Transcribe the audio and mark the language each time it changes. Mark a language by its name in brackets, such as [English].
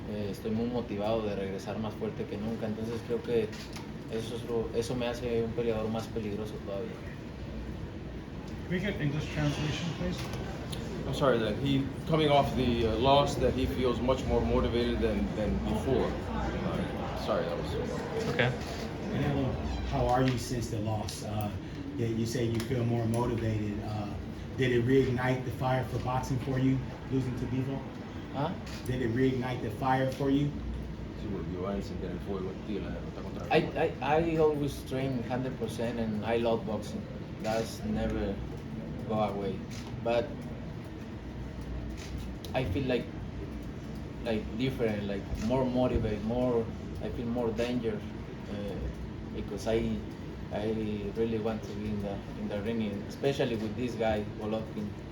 [Spanish] Estoy muy motivado de regresar más fuerte que nunca. Entonces creo que eso me hace un peleador más peligroso todavía. [English] Can we get English translation, please? I'm sorry that he coming off the loss that he feels much more motivated than before. Sorry, that was. Okay. Canelo, how are you since the loss? Yeah, you say you feel more motivated. Did it reignite the fire for boxing for you, losing to Bivol? ¿Ah? Did it reignite the fire for you? [Spanish] Sí, volvió a encender el fuego en ti la derrota contra [English] I always train 100% and I love boxing. That's never go away. But I feel like different, like more motivated, I feel more danger because I really want to be in the ring, especially with this guy Golovkin.